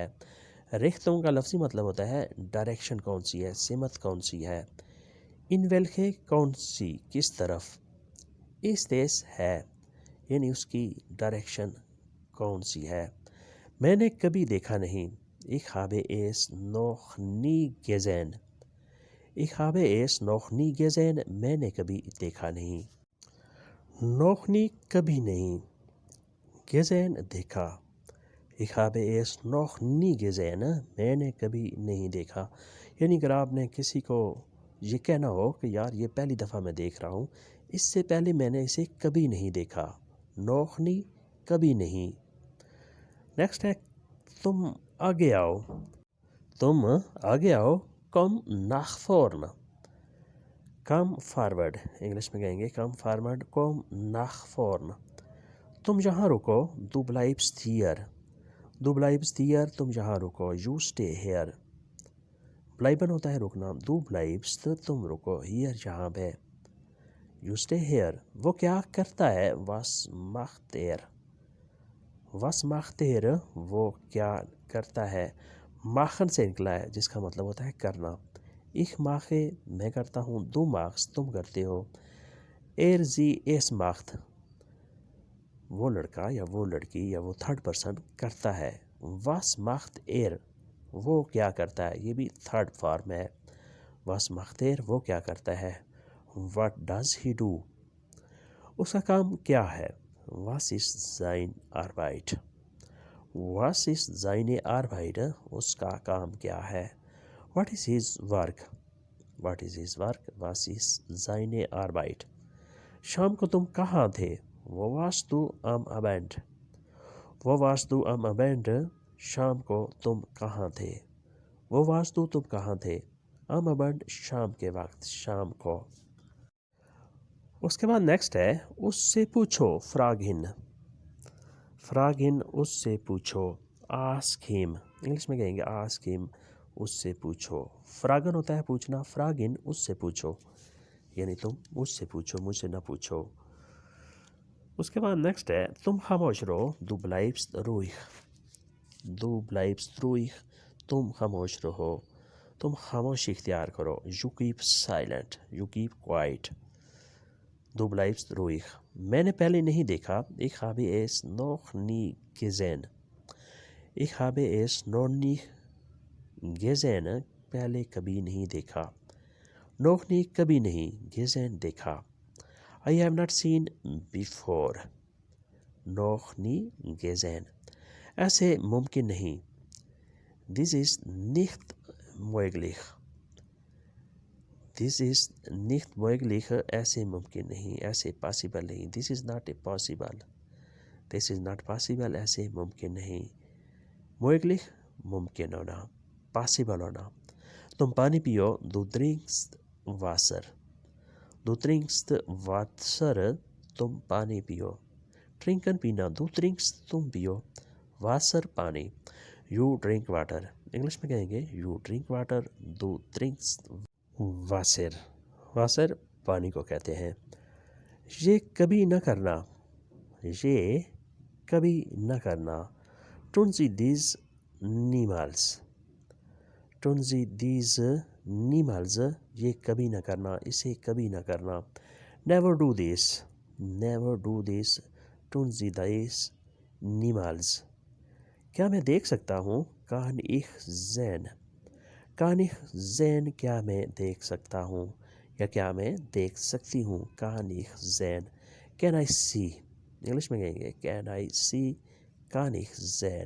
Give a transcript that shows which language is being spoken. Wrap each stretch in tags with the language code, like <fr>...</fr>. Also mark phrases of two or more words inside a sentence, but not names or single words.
<ur>ریختونگ کا لفظی مطلب ہوتا ہے ڈائریکشن کون سی ہے، سمت کون سی ہے۔</ur> <de>in welche</de> <ur>کون سی، کس طرف، اس دس ہے یعنی اس کی ڈائریکشن کون سی ہے۔ میں نے کبھی دیکھا نہیں،</ur> <de>ich habe es noch nie gesehen۔ ich habe es noch nie gesehen،</de> <ur>میں نے کبھی دیکھا نہیں۔</ur> <de>noch nie</de> <ur>کبھی نہیں، gesehen دیکھا۔</ur> <de>ich habe es noch nie gesehen،</de> <ur>میں نے کبھی نہیں دیکھا۔ یعنی اگر آپ نے کسی کو یہ کہنا ہو کہ یار یہ پہلی دفعہ میں دیکھ رہا ہوں، اس سے پہلے میں نے اسے کبھی نہیں دیکھا۔</ur> <de>noch nie</de> <ur>کبھی نہیں۔ نیکسٹ ہے تم آگے آؤ۔ تم آگے آؤ، کم</ur> <de>nach vorn۔</de> <en>come forward,</en> <ur>انگلش میں کہیں گے</ur> <en>come forward,</en> <ur>کم</ur> <de>nach vorn۔</de> <ur>تم جہاں رکو،</ur> <de>du bleibst hier۔ du bleibst hier،</de> <ur>تم جہاں رکو،</ur> <en>you stay here۔</en> <ur>bleiben ہوتا ہے رکنا،</ur> <de>du bleibst</de> <ur>تم رکو، hier جہاں پہ،</ur> <en>you stay here۔</en> <ur>وہ کیا کرتا ہے،</ur> <de>was macht er۔ was macht er،</de> <ur>وہ کیا کرتا ہے۔ machen سے نکلا ہے جس کا مطلب ہوتا ہے کرنا۔</ur> <de>ich mache</de> <ur>میں کرتا ہوں،</ur> <de>du machst</de> <ur>تم کرتے ہو،</ur> <de>er sie es macht</de> <ur>وہ لڑکا یا وہ لڑکی یا وہ</ur> <en>third person</en> <ur>کرتا ہے۔</ur> <de>was macht er</de> <ur>وہ کیا کرتا ہے، یہ بھی</ur> <en>third form</en> <ur>ہے۔</ur> <de>was macht er</de> <ur>وہ کیا کرتا ہے۔</ur> <en>what does he do</en> <ur>اس کا کام کیا ہے۔</ur> <de>was ist seine Arbeit۔ was ist seine Arbeit</de> <ur>اس کا کام کیا ہے۔</ur> <en>what is his work۔ what is his work</en> <de>was ist seine Arbeit۔</de> <ur>شام کو تم کہاں تھے،</ur> <de>wo warst du am Abend۔ wo warst du am Abend</de> <ur>شام کو تم کہاں تھے،</ur> <de>wo warst du</de> <ur>تم کہاں تھے،</ur> <de>am Abend</de> <ur>شام کے وقت، شام کو۔ اس کے بعد نیکسٹ ہے اس سے پوچھو،</ur> <de>frag ihn</de> <ur>اس سے پوچھو،</ur> <en>ask him,</en> <ur>انگلش میں کہیں گے</ur> <en>ask him</en> <ur>اس سے پوچھو۔ فراگن ہوتا ہے پوچھنا،</ur> <de>frag ihn</de> <ur>اس سے پوچھو، یعنی تم مجھ سے پوچھو، مجھ سے نہ پوچھو۔ اس کے بعد نیکسٹ ہے تم خاموش رہو،</ur> <de>du bleibst ruhig۔ du bleibst ruhig</de> <ur>تم خاموش رہو، تم خاموشی اختیار کرو،</ur> <en>you keep silent، you keep quiet۔</en> <de>du bleibst ruhig</de> <ur>میں نے پہلے نہیں دیکھا،</ur> <de>ich habe es noch nie gesehen۔ ich habe es noch nie gesehen</de> <ur>پہلے کبھی نہیں دیکھا،</ur> <de>noch nie</de> <ur>کبھی نہیں،</ur> <de>gesehen دیکھا۔</de> <en>I have not seen before،</en> <de>noch nie gesehen</de> <ur>ایسے ممکن نہیں،</ur> <en>this is</en> <de>nicht möglich۔</de> <en>this is</en> <de>nicht möglich</de> <ur>ایسے ممکن نہیں، ایسے پاسبل نہیں،</ur> <en>this is not possible۔ this is not possible</en> <ur>ایسے ممکن نہیں، möglich ممکن ہونا، پاسبل ہونا۔ تم پانی پیو،</ur> <de>du trinkst Wasser۔ du trinkst Wasser</de> <ur>تم پانی پیو، trinken پینا،</ur> <de>du trinkst</de> <ur>تم پیو، Wasser پانی،</ur> <en>you drink water۔</en> <ur>انگلش میں کہیں گے</ur> <en>you drink water،</en> <de>du trinkst Wasser۔</de> <ur>Wasser پانی کو کہتے ہیں۔ یہ کبھی نہ کرنا، یہ کبھی نہ کرنا،</ur> <de>tun Sie dies niemals۔ tun Sie dies niemals</de> <ur>یہ کبھی نہ کرنا، اسے کبھی نہ کرنا۔</ur> <en>never do this، never do this</en> <de>tun Sie dies niemals۔</de> <ur>کیا میں دیکھ سکتا ہوں،</ur> <de>kann ich sehen۔ kann ich sehen</de> <ur>کیا میں دیکھ سکتا ہوں یا کیا میں دیکھ سکتی ہوں،</ur> <de>kann ich sehen،</de> <en>can I see۔</en> <ur>انگلش میں کہیں گے</ur> <en>can I see</en> <de>kann ich sehen.</de>